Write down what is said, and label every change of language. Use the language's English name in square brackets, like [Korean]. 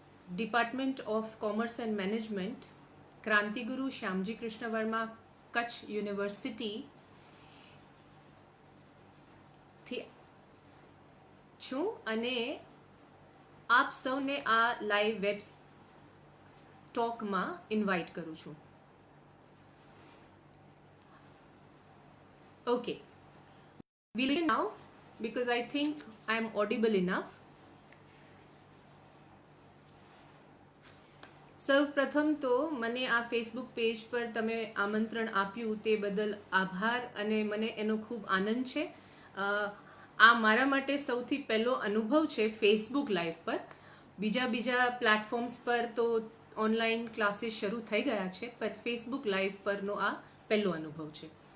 [Gujarati] Department of commerce and management, ક્રાંતિગુરુ Shyamji Krishna Verma Kutch યુનિવર્સિટીથી છું અને આપ સૌને આ લાઈવ વેબ ટોકમાં ઇન્વાઇટ કરું છું. [English] Okay, we'll begin now because I think I am audible enough. [Gujarati] સૌપ્રથમ તો મને આ ફેસબુક પેજ પર તમે આમંત્રણ આપ્યું તે બદલ આભાર અને મને એનો ખૂબ આનંદ છે. આ મારા માટે સૌથી પહેલો અનુભવ છે ફેસબુક લાઈવ પર. બીજા પ્લેટફોર્મ્સ પર તો ઓનલાઈન ક્લાસીસ શરૂ થઈ ગયા છે, પણ ફેસબુક લાઈવ પરનો આ પહેલો અનુભવ છે.